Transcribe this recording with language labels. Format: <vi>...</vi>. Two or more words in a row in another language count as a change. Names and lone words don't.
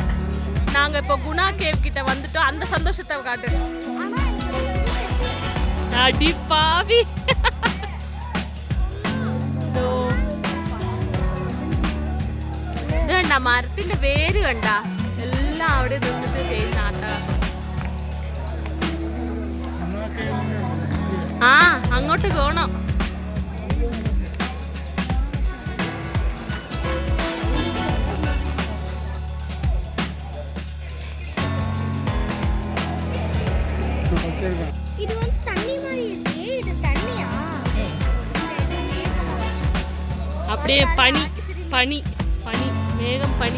<ta>நாங்க இப்போ குணா கேவ் கிட்ட வந்துட்டோம். அந்த சந்தோஷத்தை காட்டு. அடி பாவி.</ta> <ml>ഇതുണ്ട മരത്തിന്റെ വേര് കണ്ട എല്ലാം അവിടെ നിന്നിട്ട് ചെയ്യുന്ന ആട്ടം. ആ അങ്ങോട്ട് പോണം.</ml> <ta>இது வந்து தண்ணி மாதிரி இருக்கு. இது தண்ணியா? அப்படியே பனி பனி பனி மேகம் பனி.</ta>